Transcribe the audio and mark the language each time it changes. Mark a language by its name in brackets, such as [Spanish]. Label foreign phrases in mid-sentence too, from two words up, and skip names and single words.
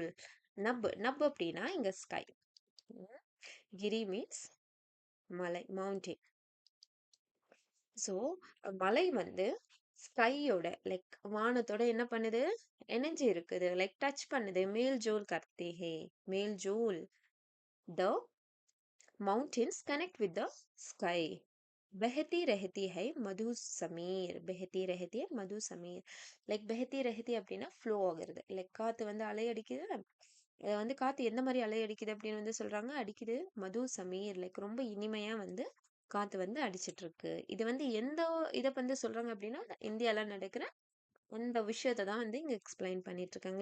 [Tamil] நப் அப்படின்னா இங்க ஸ்கை. கிரி மீன்ஸ் மலை, மவுண்டெயின். ஸோ மலை வந்து ஸ்கையோட லைக் வானத்தோட என்ன பண்ணுது, எனர்ஜி இருக்குது, லைக் டச் பண்ணுது. [Hindi] मेल जोल करते हैं. मेल जोल. [English] த mountains connect with the sky. [Hindi] बहती रहती है मधु समीर. बहती रहती है मधु समीर. லைக் बहती रहती [Tamil] அப்படின்னா ஃப்ளோ ஆகுறது. லைக் காத்து வந்து அலை அடிக்குது. அதை வந்து காத்து எந்த மாதிரி அலை அடிக்குது அப்படின்னு வந்து சொல்றாங்க, அடிக்குது [Hindi] मधु समीर. [Tamil] லைக் ரொம்ப இனிமையா வந்து காத்து வந்து அடிச்சிட்டு இருக்கு. இது வந்து எந்த இதை வந்து சொல்றாங்க அப்படின்னா, இந்தியால நடக்கிற அந்த விஷயத்தை தான் வந்து இங்க எக்ஸ்பிளைன் பண்ணிட்டு இருக்காங்க.